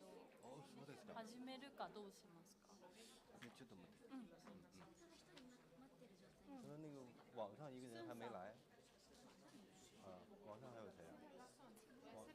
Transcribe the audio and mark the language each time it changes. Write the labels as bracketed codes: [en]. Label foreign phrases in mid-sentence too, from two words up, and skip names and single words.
[ja] そうですか。始めるかどうしますか？ちょっと待って。 [zh] 说那个网上一个人还没来，网上还有谁啊？